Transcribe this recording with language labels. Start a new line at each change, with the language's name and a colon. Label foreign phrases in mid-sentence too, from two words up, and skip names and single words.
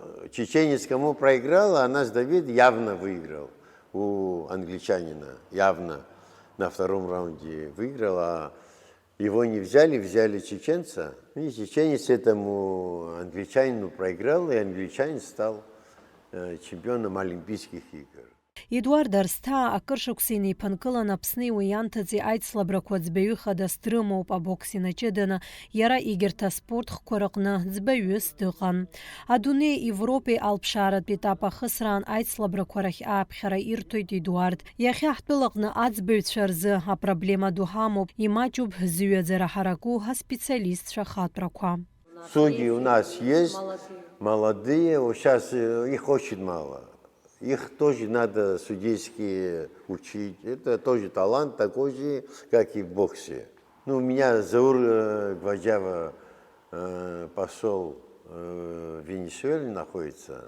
Russian: Чеченец кому проиграл, а наш Давид явно выиграл у англичанина. Явно на 2-м раунде выиграл, а его не взяли, взяли чеченца. И чеченец этому англичанину проиграл, и англичанин стал чемпионом Олимпийских игр.
Abkhazian: Эдуард Арсҭаа акыр шықәса инеиԥынкылан Аԥсни уи ианҭаӡеи аицлабрақәа ӡбаҩыхадас дрымоуп абокс инаҷыданы, иара егьырҭ аспортхқәа рҟны ӡбаҩыс дыҟан. Адунеи Европеи алԥшааратә етап ахысраан аицлабрақәа рахь ааԥхьара ирҭоит Эдуард. Иахьа ҳтәылаҟны аӡбаҩцәа рзы апроблема ду ҳамоуп, имаҷуп зыҩаӡара ҳараку аспециалистцәа хатәрақәа.
Russian: Судьи у нас есть, молодые, вот сейчас их очень мало. Их тоже надо судейские учить. Это тоже талант такой же, как и в боксе. Ну, у меня Заур Гваджава, посол в Венесуэле находится.